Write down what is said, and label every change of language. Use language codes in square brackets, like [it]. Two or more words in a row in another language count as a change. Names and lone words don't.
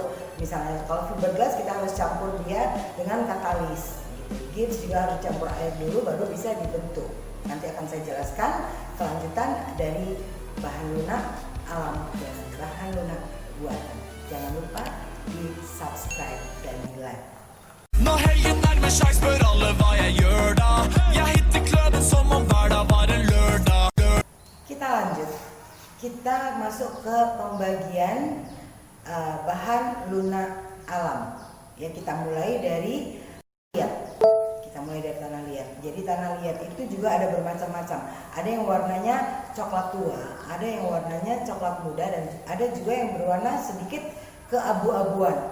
[id] Misalnya kalau fiberglass kita harus campur dia dengan katalis. Gips juga harus campur air dulu baru bisa dibentuk. Nanti akan saya jelaskan kelanjutan dari bahan lunak alam dan bahan lunak buatan. Jangan lupa di subscribe dan di like. [no] Nå helgen nærmer seg, spør alle hva jeg gjør da. Jeg hitter kløden som om hverdag var en lørdag. [id] Kita lanjut. Kita masuk ke pembagian bahan lunak alam. Ya, kita mulai dari liat. Kita mulai dari tanah liat. Jadi tanah liat itu juga ada bermacam-macam. Ada yang warnanya coklat tua, ada yang warnanya coklat muda, dan ada juga yang berwarna sedikit keabu-abuan.